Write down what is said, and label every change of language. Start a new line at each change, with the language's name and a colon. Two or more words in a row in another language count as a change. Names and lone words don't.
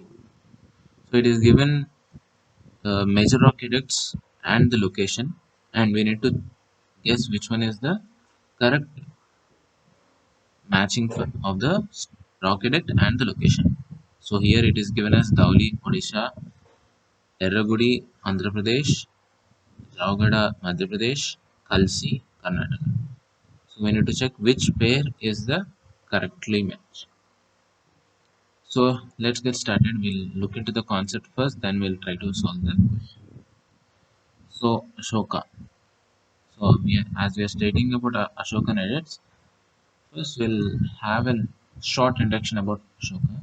English: So it is given the major rock edicts and the location, and we need to guess which one is the correct matching of the rock edict and the location. So here it is given as Dauli, Odisha, Erragudi, Andhra Pradesh, Ravgada, Madhya Pradesh, Kalsi, Karnataka. So we need to check which pair is the correctly matched. So let's get started. We'll look into the concept first, then we'll try to solve the question. So Ashoka. As we are stating about Ashokan edicts, first we'll have a short introduction about Ashoka.